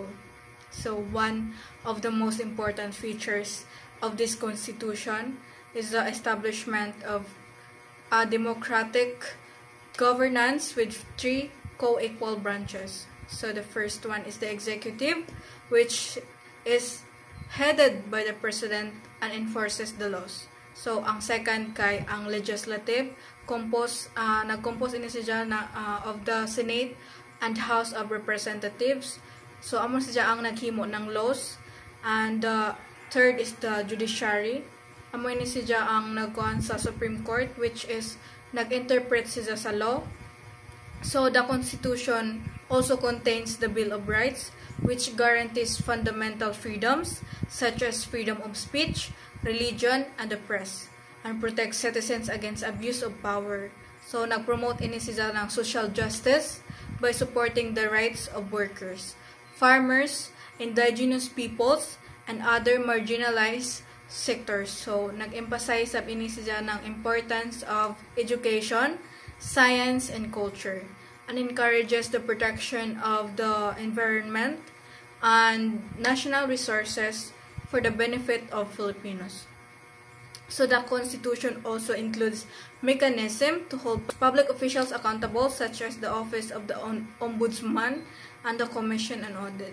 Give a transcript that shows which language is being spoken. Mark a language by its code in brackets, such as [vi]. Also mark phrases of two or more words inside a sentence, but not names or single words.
[en] So one of the most important features of this constitution is the establishment of a democratic governance with three co-equal branches. So the first one is the executive, which is headed by the president and enforces the laws. [hil] So ang second kay ang legislative, nag-compose ini siya of the Senate and House of Representatives. So amo siya ang naghimo ng laws. [en] And the third is the judiciary. [hil] Amo ini siya ang nagkuhan sa Supreme Court, [en] which is [hil] nag-interpret siya sa law. [en] So the Constitution also contains the Bill of Rights, which guarantees fundamental freedoms such as freedom of speech, religion, and the press, and protects citizens against abuse of power. So [hil] nag-promote ini siya ng [en] social justice by supporting the rights of workers, farmers, indigenous peoples, and other marginalized sectors. So [hil] nag-emphasize sa ini siya ng [en] importance of education, science, and culture, and encourages the protection of the environment and national resources for the benefit of Filipinos. So the Constitution also includes mechanism to hold public officials accountable, such as the Office of the Ombudsman and the Commission on Audit.